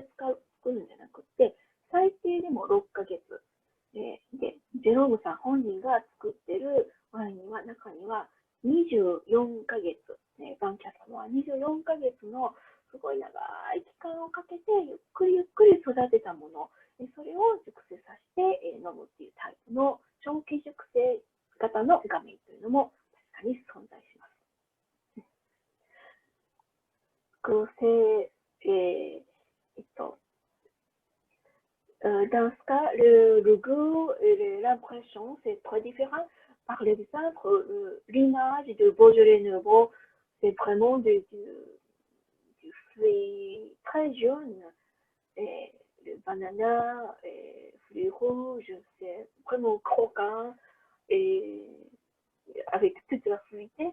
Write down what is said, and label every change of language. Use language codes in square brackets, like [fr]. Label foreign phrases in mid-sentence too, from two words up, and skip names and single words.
[ja] 作るんじゃなくて、最低でも6ヶ月で、ジェロームさん本人が作ってるワインには中には24ヶ月、バンキャサモは24ヶ月のすごい長い期間をかけてゆっくりゆっくり育てたもの、それを熟成させて飲むっていうタイプの長期熟成型の画面というのも確かに存在します。 [fr] 熟成、dans ce cas, le goût et l'impression, c'est très différent. Par exemple, l'image de Beaujolais Nouveau, c'est vraiment fruits très jaunes, le banana, fruits rouges, c'est vraiment croquant et avec toute la fruité.